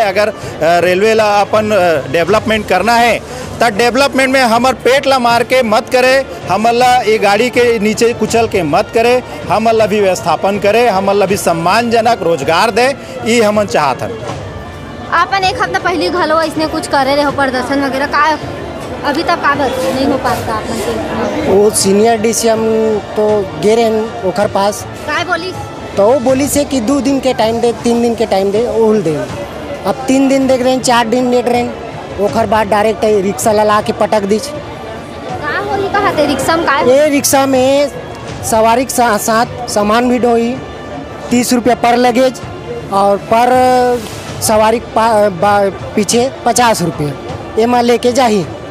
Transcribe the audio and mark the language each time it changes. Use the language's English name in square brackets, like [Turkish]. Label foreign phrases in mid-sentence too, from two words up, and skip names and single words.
[Chhattisgarhi] अगर रेलवे ला अपन डेवलपमेंट करना है तो डेवलपमेंट में हमार पेट ला मार के मत करे, हमन ला ये गाड़ी के नीचे कुचल के मत करे, हमन ला भी व्यवस्थापन करे, हमन ला भी सम्मानजनक रोजगार दे, ये हमन चाहत हन। आपन एक हफ्ता पहले घलो इसने कुछ करे रहे हो प्रदर्शन वगैरह, का अभी तक काबर नहीं हो पाता आप मन के? वो सीनियर डीसीएम तो गे रहे ओकर पास, काय बोली तो वो बोली से कि 2 दिन के टाइम दे, 3 दिन के टाइम दे, उल दे। अब 3 दिन देख रहे हैं, 4 दिन देख रहे हैं, ओकर बाद डायरेक्ट रिक्शा ला के पटक दी। का होली कहा थे रिक्शा में? काय ये रिक्शा में सवारी के साथ सामान भी ढोई 30 रुपया पर लगेज और पर सवारी पीछे 50 रुपये एमा लेके जाही।